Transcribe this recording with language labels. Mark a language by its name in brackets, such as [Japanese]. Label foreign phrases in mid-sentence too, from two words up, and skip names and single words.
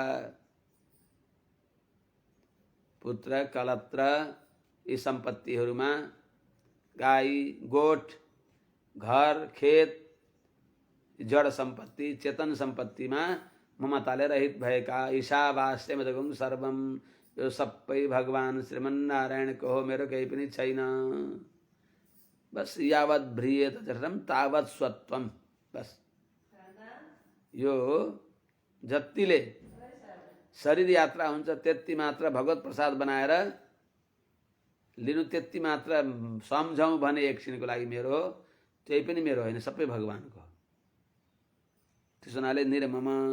[Nepali] पुत्र कलत्र यी सम्पत्तिहरूमा गाई गोठ घर खेत जड सम्पत्ति चेतन सम्पत्तिमा ममताले रहित भएका [Sanskrit] ईशावास्यमदगुं सर्वम [Nepali] यो सबै भगवान श्रीमन्नारायणको हो मेरो केही पनि छैन बस [Sanskrit] यावत् भ्रियेत जठरम तावत् स्वत्वम [Nepali] बस यो जतिले शरीर यात्रा हुन्छ त्यति मात्र भगवत प्रसाद बनाएर लिनु त्यति मात्र सम्झौँ भने एकछिनको लागि मेरो त्यही पनि मेरो होइन सबै भगवानको त्यसो हुनाले निर्मम